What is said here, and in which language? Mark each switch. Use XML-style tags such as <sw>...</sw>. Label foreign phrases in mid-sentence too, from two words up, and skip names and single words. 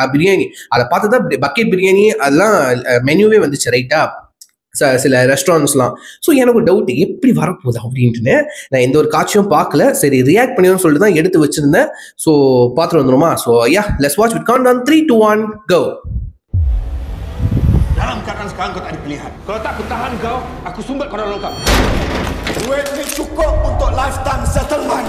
<ta>பிரியாணி அதை பார்த்து தான் பக்கெட் பிரியாணி அதெல்லாம் மெனுவே வந்துச்சு, ரைட்டா? சில ரெஸ்டாரண்ட்ஸ்லாம். ஸோ எனக்கு ஒரு டவுட், எப்படி வரப்போகுது அப்படின்ட்டுன்னு. நான் எந்த ஒரு காட்சியும் பார்க்கல, சரி ரியாக்ட் பண்ணிடும்னு சொல்லிட்டு தான் எடுத்து வச்சிருந்தேன்.</ta> <en>ஸோ</en> <ta>பார்த்துட்டு வந்துருமா?</ta> <en>ஸோ ya, let's watch with count on 3, 2, 1, go.</en> <ms>Dalam keadaan sekarang kau tak ada pilihan. Kalau tak aku tahan kau, aku sumbat kau dalam longkap. Duit ni cukup untuk</ms> <en>lifetime settlement.</en>